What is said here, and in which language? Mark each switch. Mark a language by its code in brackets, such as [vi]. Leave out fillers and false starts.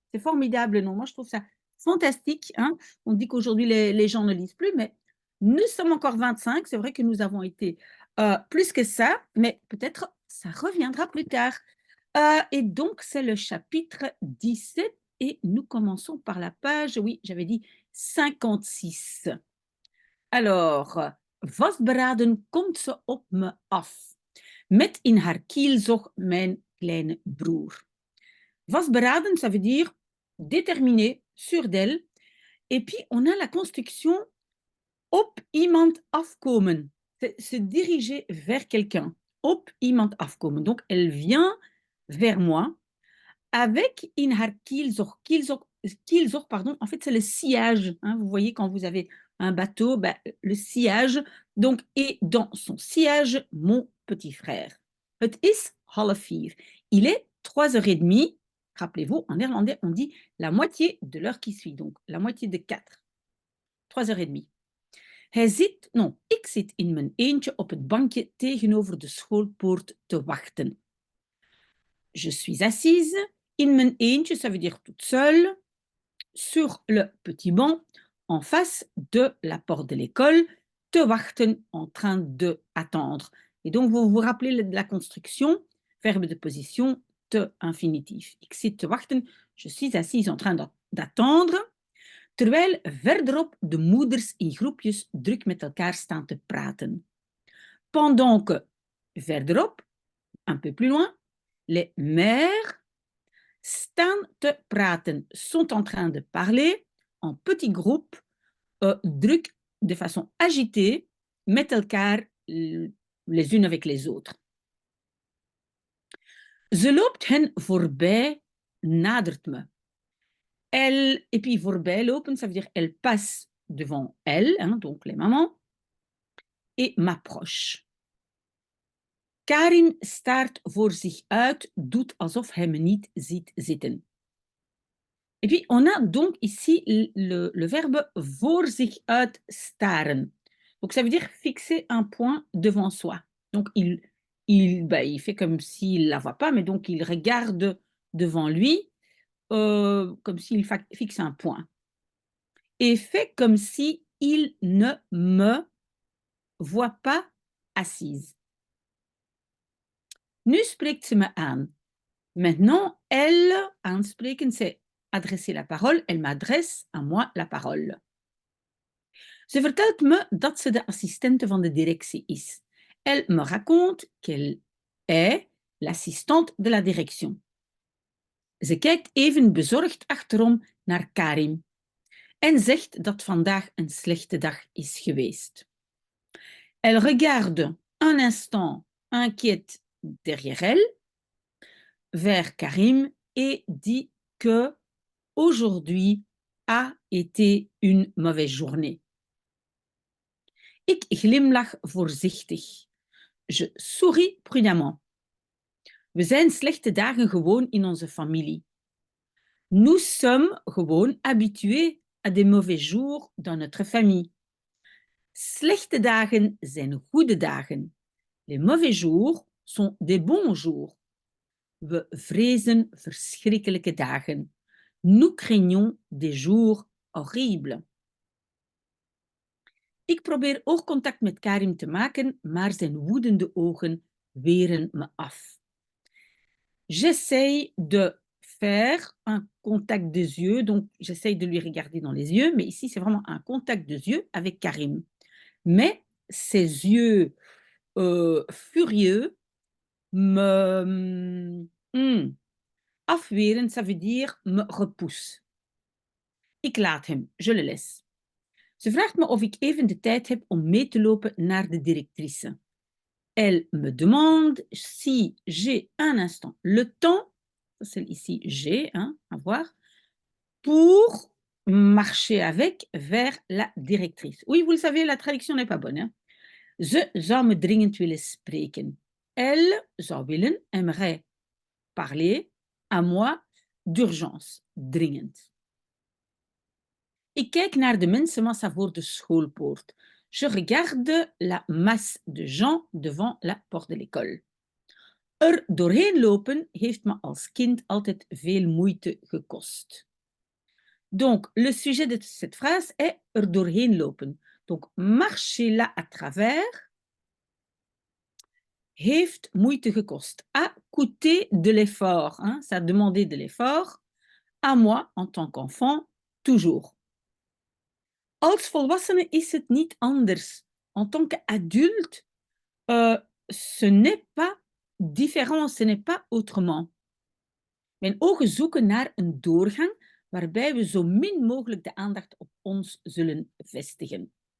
[fr] C'est formidable, non? Moi, je trouve ça fantastique, hein. On dit qu'aujourd'hui les gens ne lisent plus, mais nous sommes encore 25. C'est vrai que nous avons été plus que ça, mais peut-être ça reviendra plus tard. Et donc, c'est le chapitre 17 et nous commençons par la page, oui, j'avais dit 56. [nl] Alors, vastberaden komt ze op me af, met in haar kielzog mijn kleine broer. [fr] Vastberaden, ça veut dire déterminé, sûr d'elle. Et puis, on a la construction [nl] op iemand afkomen. [fr] C'est se diriger vers quelqu'un. [nl] Op iemand afkomen. [fr] Donc, elle vient vers moi avec [nl] in haar kielzog. [fr] Kielzog, pardon, en fait, c'est le sillage, hein. Vous voyez, quand vous avez un bateau, ben, le sillage. Donc, et dans son sillage, mon petit frère. [nl] Het is 3:30. [fr] Il est 3h30. Rappelez-vous, en néerlandais, on dit la moitié de l'heure qui suit. Donc, la moitié de 4. 3h30. [nl] Ik zit in mijn eentje op het bankje tegenover de schoolpoort te wachten. [fr] Je suis assise [nl] in mijn eentje, [fr] ça veut dire toute seule, sur le petit banc en face de la porte de l'école, [nl] te wachten, [fr] en train de attendre. Et donc, vous vous rappelez de la construction, verbe de position, te infinitif. [nl] Ik zit te wachten, [fr] je suis assise en train d'attendre. [nl] Terwijl verderop de moeders in groepjes druk met elkaar staan te praten. [fr] Pendant que, [nl] verderop, [fr] un peu plus loin, les mères [nl] staan te praten, [fr] sont en train de parler en petits groupes, [nl] druk, [fr] de façon agitée, [nl] met elkaar [fr] les unes avec les autres. [nl] Ze loopt hen voorbij, nadert me. [fr] Elle, et puis [nl] voorbij lopen, [fr] ça veut dire elle passe devant elle, hein, donc les mamans, et m'approche. [nl] Karim staart voor zich uit, doet alsof hij me niet ziet zitten. [fr] Et puis, on a donc ici le verbe [nl] voor zich uit staren. [fr] Donc, ça veut dire fixer un point devant soi. Donc, il fait comme s'il ne la voit pas, mais donc il regarde devant lui, comme s'il fixe un point. Et fait comme si il ne me voit pas assise. [nl] Nu spreekt ze me aan. [fr] Maintenant, elle, [nl] aanspreken, [fr] c'est adresser la parole. Elle m'adresse à moi la parole. [nl] Ze vertelt me dat ze de assistente van de directie is. [fr] Elle me raconte qu'elle est l'assistante de la direction. [nl] Ze kijkt even bezorgd achterom naar Karim en zegt dat vandaag een slechte dag is geweest. [fr] Elle regarde un instant inquiète derrière elle, vers Karim, et dit que aujourd'hui a été une mauvaise journée. [nl] Ik glimlach voorzichtig. [fr] Je souris prudemment. [nl] We zijn slechte dagen gewoon in onze familie. [fr] Nous sommes [nl] gewoon [fr] habitués à des mauvais jours dans notre famille. [nl] Slechte dagen zijn goede dagen. [fr] Les mauvais jours sont des bons jours. [nl] We vrezen verschrikkelijke dagen. [fr] Nous craignons des jours horribles. [nl] Ik probeer oogcontact met Karim te maken, maar zijn woedende ogen weren me af. [fr] J'essaye de faire un contact des yeux, donc j'essaye de lui regarder dans les yeux, mais ici c'est vraiment un contact des yeux avec Karim. Mais ses yeux furieux me [nl] afweren, [fr] ça veut dire me repousse. [nl] Ik laat hem, [fr] je le laisse. [nl] Ze vraagt me of ik even de tijd heb om mee te lopen naar de directrice. [fr] Elle me demande si j'ai un instant le temps, c'est ici j'ai, hein, à voir, pour marcher avec vers la directrice. Oui, vous le savez, la traduction n'est pas bonne. Hein? [nl] Ze zou me dringend willen spreken. [fr] Elle [nl] zou willen, [fr] aimerait parler à moi d'urgence, [nl] dringend. Ik kijk naar de mensenmassa voor de schoolpoort. [fr] Je regarde la masse de gens devant la porte de l'école. [nl] Er doorheen lopen heeft me als kind altijd veel moeite gekost. [fr] Donc, le sujet de cette phrase est [nl] er doorheen lopen. [fr] Donc, marcher là à travers [nl] heeft moeite gekost. [fr] A coûté de l'effort. Hein? Ça a demandé de l'effort. À moi, en tant qu'enfant, toujours. [nl] Als volwassene is het niet anders. [fr] En tant qu'adulte, ce n'est pas différent, ce n'est pas autrement. [nl] Mijn ogen zoeken naar een doorgang waarbij we zo min mogelijk de aandacht op ons zullen vestigen.